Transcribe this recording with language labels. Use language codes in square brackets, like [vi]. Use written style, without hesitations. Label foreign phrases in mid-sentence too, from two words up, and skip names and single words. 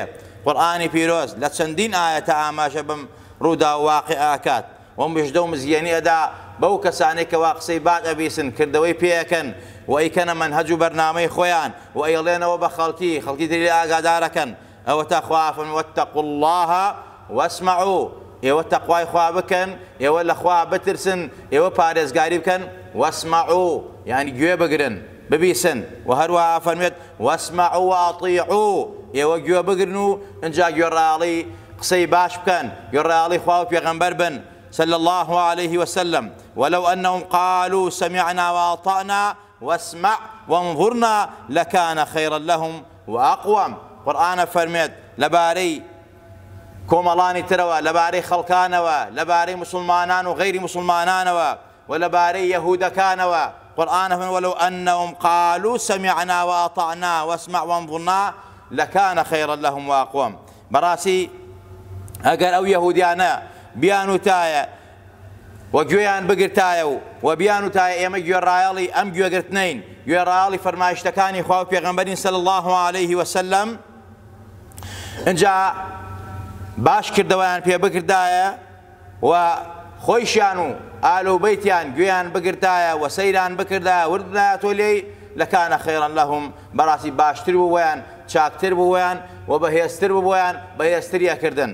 [ckb] قورئانی پیرۆز لە چەندین ئایەتە ئاماژە بم ڕوودا و واقع ئاکات و مژدە و مزگیانی ئەدا بەو کەسانەی کەوا قسەی باد ئەبیسن، کردەوەی پێەکەن و ئەیکەنە مەنهەج و بەرنامەی خۆیان و ئەیڵێنەوە بە خەڵکی تری ئاگادارەکەن. ئەوە تا خوا فەرمووە [ar] واتقوا الله واسمعوا، [ckb] ئێوە تەقوای خوا بکەن، ئێوە لە خوا بترسن، ئێوە پارێزگاری بکەن، واسمعوا یعنی گوێ بگرن ببیسن، و هەروەها فەرمێت [ar] واسمعوا وأطیعوا، [ckb] ئێوە گوێ بگرن و ئەنجا گوێڕایەڵی قسەی باش بکەن، گوێڕایەڵی خوا و پێغەمبەر بن [ar] صلى الله عليه وسلم. ولو أنهم قالوا سمعنا وأطعنا واسمع وانظرنا لكان خيرا لهم وأقوم. [ckb] قورئانە فەرمێت لەبارەی کۆمەڵانی ترەوە، لەبارەی خەڵکانەوە، لەبارەی مسلمانان و غەیری مسلمانانەوە و لەبارەی یەهودەکانەوە. قورئانە فەرمێت [ar] ولو أنهم قالوا سمعنا وأطعنا واسمع وانظرنا لكان خيرا لهم وأقوم. [ckb] بەڕاستی ئەگەر ئەو یەهودیانە بیان وتایە و گوێیان بگرتایە و بیان وتایە ئێمە گوێڕایەڵی ئەم گوێگرتنین، گوێڕایەڵی فەرمایشتەکانی خوا و پێغەمبەرین [ar] صلی الله عليه وسلم، [ckb] ئەنجا باش کردەوەیان پێ بکردایە و خۆیشیان و ئالوبەیتیان گوێیان بگرتایە و سەیران بکردایە وردایەتۆ لێی لەکانە [ar] خەیڕەن لەهم، [ckb] بەڕاستی باشتر بوویان، چاکتر بوویان و بەهێزتر بوویان، بەهێزتریەکردن.